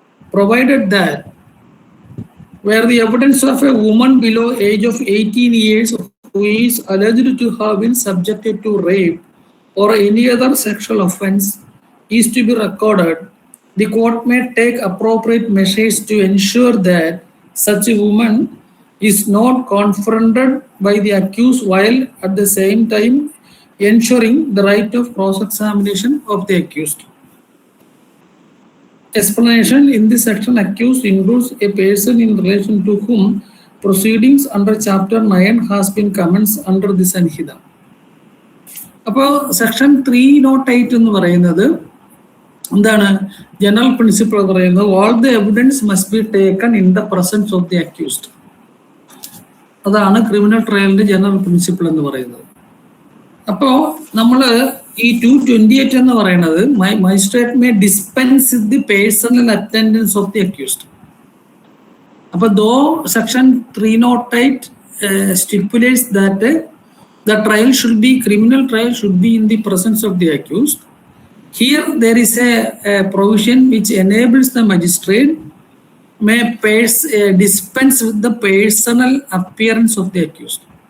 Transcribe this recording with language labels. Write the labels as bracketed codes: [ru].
[en] provided that where the evidence of a woman below age of 18 years who is alleged to have been subjected to rape or any other sexual offense is to be recorded, the court may take appropriate measures to ensure that such a woman is not confronted by the accused, while at the same time ensuring the right of cross-examination of the accused. Explanation: in this section, accused includes a person in relation to whom proceedings under Chapter 9 has been commenced under the Sanhita. [ml] അപ്പോൾ section 308 എന്ന് പറയുന്നത് എന്താണ്? General principle പറയുന്നത് [en] all the evidence must be taken in the presence of the accused. [ml] അതാണ് criminal ട്രയലിന്റെ general principle എന്ന് പറയുന്നത്. അപ്പോൾ നമ്മൾ ഈ 228 എന്ന് പറയുന്നത് [en] Magistrate may dispense the personal attendance of the accused. അപ്പോൾ though section 308 stipulates that the trial should be, criminal trial should be in the presence of the accused. Here there is a provision which enables the magistrate may dispense with the personal appearance of the accused.